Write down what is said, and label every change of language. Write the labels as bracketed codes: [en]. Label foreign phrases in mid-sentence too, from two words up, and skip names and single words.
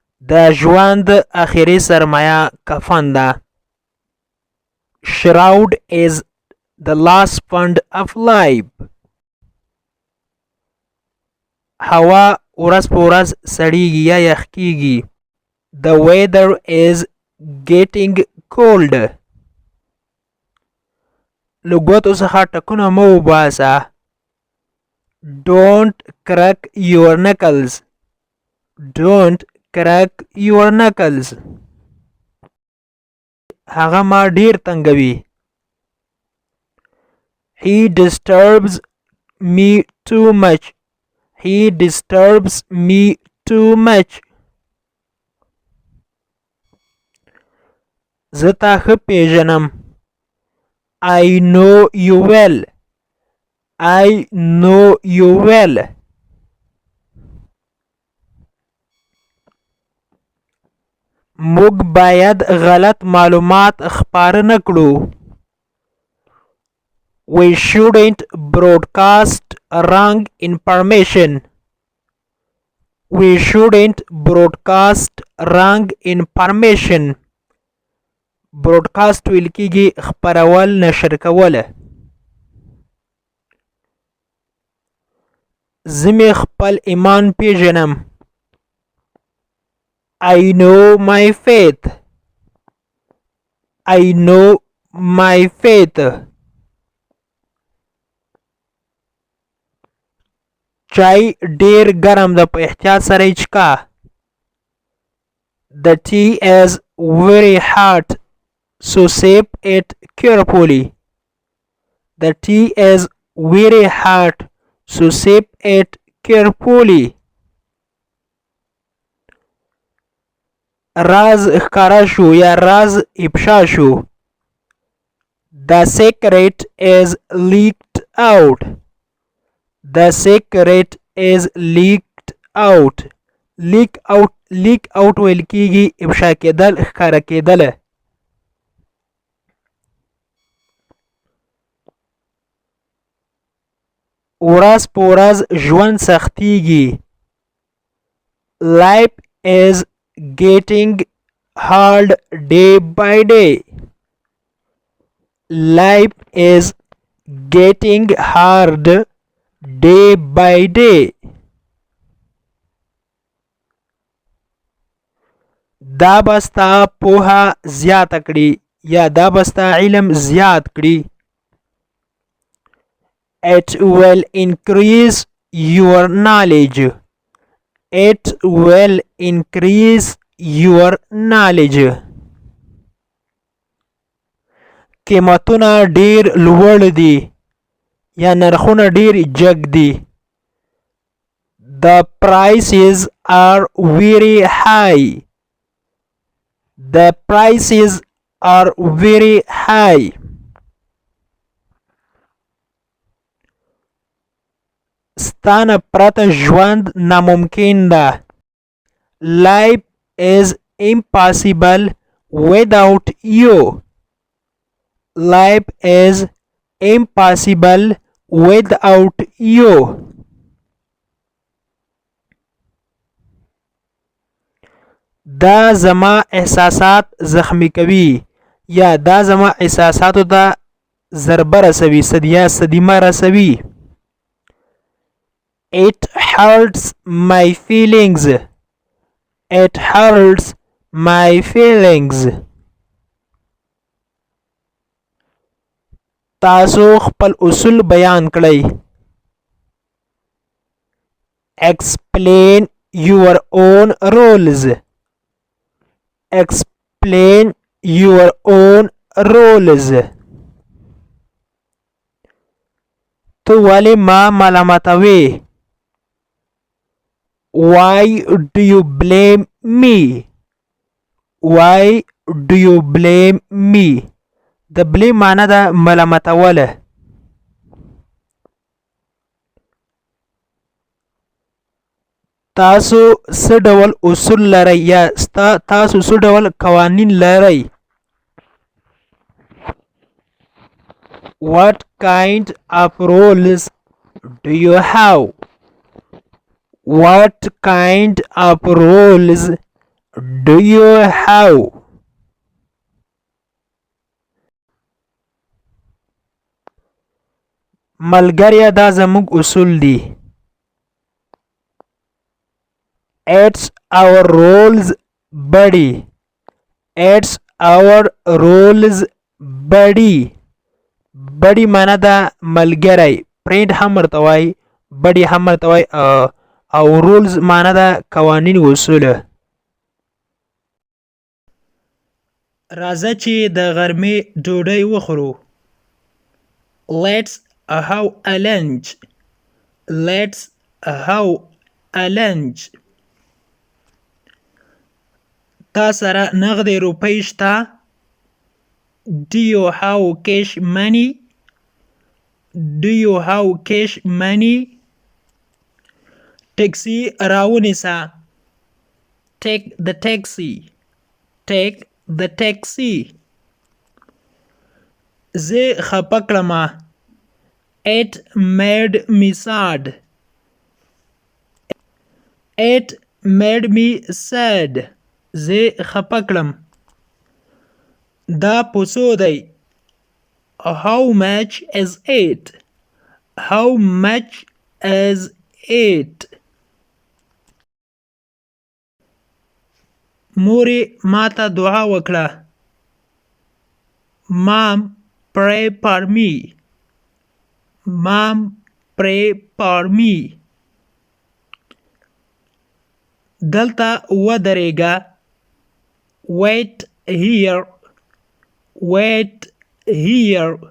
[ps] د ژوند اخري سرمایه کفن ده. [en] Shroud is the last fund of life. [ps] هوا ورځ په ورځ سړیږي یا یخ کیږي. [en] The weather is getting cold. [ps] له ګوتو څخه ټکونه مه وباسه. [en] Don't crack your knuckles. Don't crack your knuckles. [ps] هغه ما ډیر تنګوي. [en] He disturbs me too much. He disturbs me too much. [ps] زه تا ښه پیژنم. [en] I know you well. I know you well. [ps] موږ باید غلط معلومات خپاره نه کړو. [en] We shouldn't broadcast wrong information. We shouldn't broadcast wrong information. [ps] broadcast ویل کیږي خپرول، نشر کوله. زه مې خپل ایمان پیژنم. [en] I know my faith. I know my faith. [ps] چای ډیر ګرم ده، په احتیاط سره یې چښه. [en] The tea is very hot, so sip it carefully. The tea is very hot, so sip it carefully. [ps] راز ښکاره شو یا راز افشا شو. [en] The secret is leaked out. The secret is leaked out. leak out [ps] ویل کیږي افشا کېدل، ښکاره کېدل. ورځ په ورځ ژوند سختیږي. [en] Life is getting hard day by day. Life is getting hard day by day. [ps] دا بستا پوها زیات کړي یا دا بستا علم زیات کړي. [en] It will increase your knowledge. It will increase your knowledge. [ps] قیمتونه ډیر لوړ دي یا نرخونه ډیر جګ دي. [en] The prices are very high. The prices are very high. [ps] ستانه پرته ژوند ناممکن ده. [en] Life is impossible without you. Life is impossible without you. [ps] دا زما احساسات زخمی کوي یا دا زما احساساتو ته ضربه رسوي، صدمه رسوي. [en] It hurts my feelings. It hurts my feelings. [ps] تاسو خپل اصول بیان کړئ. [en] Explain your own rules. Explain your own rules. [ps] تو ولې ما ملامتوې؟ [en] Why do you blame me? Why do you blame me? [ps] د blame معنی ده ملامتوله. تاسو څه ډول اصول لرئ یا تاسو څه ډول قوانین لرئ؟ [en] What kind of rules do you have? What kind of rules Do you have? [ps] ملګریا دا زموږ اصول دي. [en] It's our rules buddy. It's our rules buddy. [ps] buddy معنا دا ملګری. friend هم ورته وایي buddy هم ورته وایي او rules معنا دا قوانین اصول. راځه چې د غرمې ډوډۍ وخورو. [en] Let's have a lunch. Let's have a lunch. [ps] تا سره نغدې روپۍ شته؟ [en] Do you have cash money? Do you have cash money? [ps] ټکسي راونیسه. [en] Take the taxi. Take the taxi. [ps] زه خپه کړمه. [en] It made me sad. It made me sad. [ps] زه خپه کړم. دا په څو دی؟ [en] How much is it? How much is it? [ps] مورې ما ته دعا وکړه. [en] Mom, pray for me. Mom, pray for me. [ps] دلته ودرېږه. [en] Wait here. Wait here.